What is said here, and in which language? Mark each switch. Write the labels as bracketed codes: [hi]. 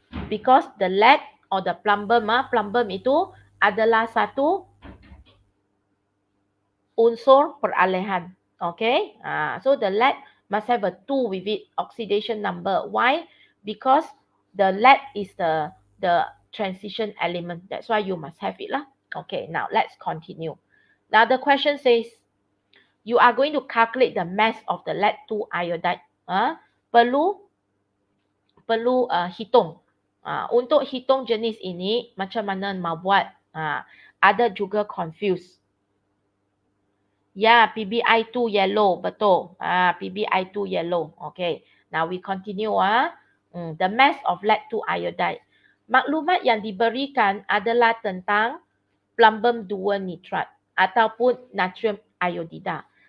[en] Because the lead or the plumbum, [ms] plumbum itu adalah satu unsur peralihan. Okay? [en] So the lead must have a 2 with it, oxidation number. Why? Because the lead is the transition element. That's why you must have it lah. Okay, now let's continue. Now the question says, you are going to calculate the mass of the lead 2 iodide. [ms] Perlu hitung. Untuk hitung jenis ini, macam mana mau buat? Ada juga confused. [en] Ya, PbI2 yellow, betul. PbI2 yellow. Okay. Now we continue. The mass of lead-2 iodide. [ms] Maklumat yang diberikan adalah tentang plumbum 2 nitrat ataupun natrium iodida.